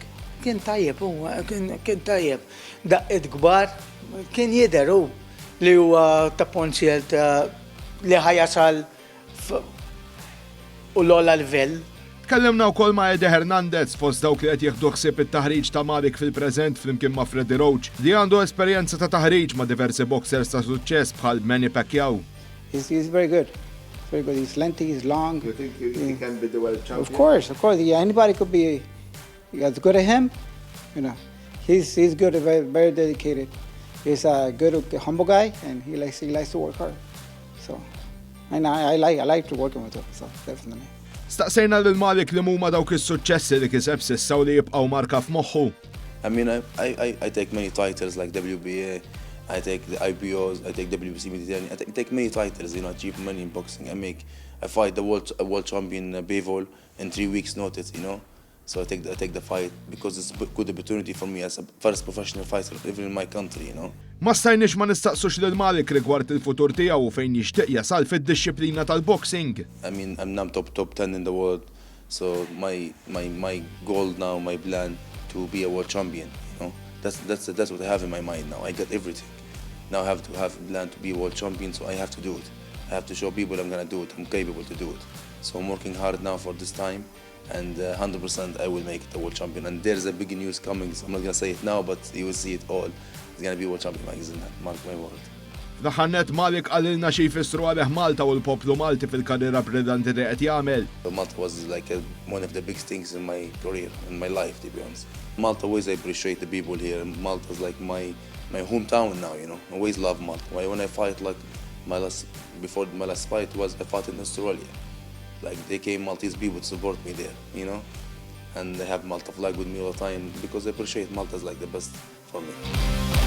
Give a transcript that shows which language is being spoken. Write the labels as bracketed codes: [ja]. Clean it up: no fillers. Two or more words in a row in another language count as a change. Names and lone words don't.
[mt] Kien tajjeb, kien tajjeb. Daqqiet kbar, kien jidher hu li huwa ta' ponzjel li ħajasal u l-ola livell. Tkellimna wkoll ma' Eddie Hernandez fost dawk li qed jieħdu ħsieb it-taħriġ ta' Malik fil-preżent flimkien ma' Freddie Roach li għandu esperjenza ta' taħriġ ma' diversi boxers ta' suċċess bħal Manny Pacquiao. [en] He's very good. Very good. He's lengthy, he's long. You think he can be the world champion? Of course. Yeah, anybody could be as good as him. You know, he's good, very dedicated. He's a good, humble guy, and he likes to work hard. So, and I like to working with him. So definitely. [mt] Staqsejna lil Malik li huma dawk is-suċċessi li kiseb s'issa u li jibqgħu marka f'moħħu. [en] I mean, I take many titles like WBA, I take the IBOs, I take WBC Mediterranean, I take many titles, you know, achieve money in boxing. I fight the world champion Bivol in 3 weeks' notice, you know. So I take the fight because it's a good opportunity for me as a first professional fighter, even in my country, you know. [mt] Ma stajniex ma nistaqsux lil Malik rigward il-futur tiegħu fejn jixtieq jasal fid-dixxiplina tal-boxing. [en] I mean, I'm now top 10 in the world, so my goal now, my plan to be a world champion, you know. That's what I have in my mind now. I got everything. Now I have to have a plan to be a world champion, so I have to do it. I have to show people I'm gonna do it. I'm capable to do it. So I'm working hard now for this time. And 100% I will make it a world champion. And there's a big news coming. So I'm not gonna say it now, but you will see it all. It's gonna be world champion magazine. Mark my word. [mt] Daħannet Malik għalilna xi jfissru għalih Malta u l-poplu Malti fil-karriera brillanti li qed jagħmel. [en] Malta was like one of the big things in my career, in my life, to be honest. Malta always I appreciate the people here. Malta is like my hometown now, you know. I always love Malta. When I fight, like before my last fight was I fought in Australia. Like they came Maltese people to support me there, you know, and they have Malta flag with me all the time because I appreciate Malta is like the best for me.